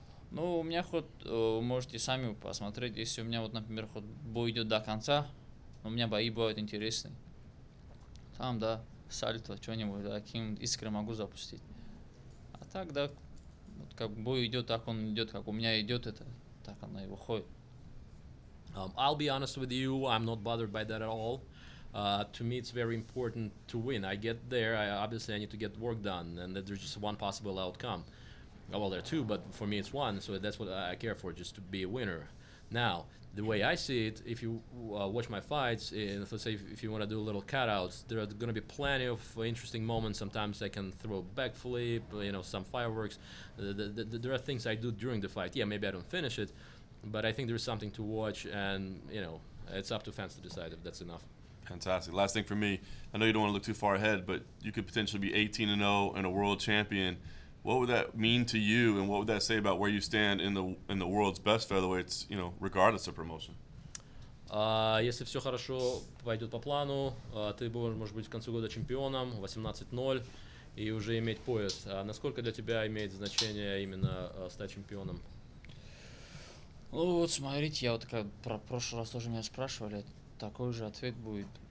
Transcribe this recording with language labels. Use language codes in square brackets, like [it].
[ru] Ну, у меня хоть, можете сами посмотреть, если у меня, вот, например, хоть бой идет до конца, у меня бои бывают интересные. Там, да, сальто, что-нибудь, да, каким искры могу запустить. А так, да, вот как бой идет, так он идет, как у меня идет, это так оно и выходит. [en] I'll be honest with you, I'm not bothered by that at all. To me, it's very important to win. I get there, obviously I need to get work done, and there's just one possible outcome. Well, there are two, but for me it's one, so that's what I care for, just to be a winner. Now, the way I see it, if you watch my fights, and let's say if you want to do a little cutouts, there are going to be plenty of interesting moments. Sometimes I can throw a backflip, some fireworks. There are things I do during the fight. Yeah, maybe I don't finish it, but I think there's something to watch, and it's up to fans to decide if that's enough. Fantastic. Last thing for me, I know you don't want to look too far ahead, but you could potentially be 18-0 and a world champion. What would that mean to you, and what would that say about where you stand in the world's best featherweights, regardless of promotion? [ru] Если все хорошо пойдет по плану, ты будешь, может быть, к концу года чемпионом, 18-0, и уже иметь пояс. А насколько для тебя имеет значение именно стать чемпионом? Ну вот смотрите, я вот как про прошлый раз тоже меня спрашивали, такой же ответ будет.